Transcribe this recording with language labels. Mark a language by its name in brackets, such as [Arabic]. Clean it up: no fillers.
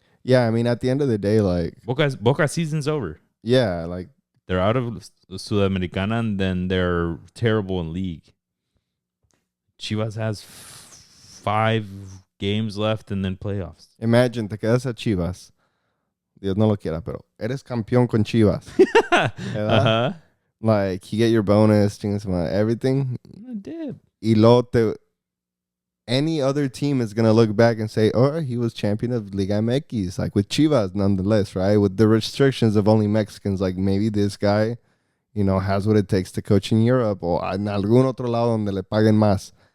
[English] Yeah, I mean, at the end of the day, like Boca season's over. Yeah, like they're out of Sudamericana, and then they're terrible in league. Chivas has 5 games left and then playoffs. [Spanish] Imagine, te quedas a Chivas. Dios no lo quiera, pero eres campeón con Chivas. [English] Uh-huh. Like, you get your bonus, everything. Dip. [Spanish] Y luego [English] any other team is going to look back and say, oh, he was champion of Liga MX, like with Chivas nonetheless, right? With the restrictions of only Mexicans, like maybe this guy, has what it takes to coach in Europe [Spanish] o en algún otro lado donde le paguen más.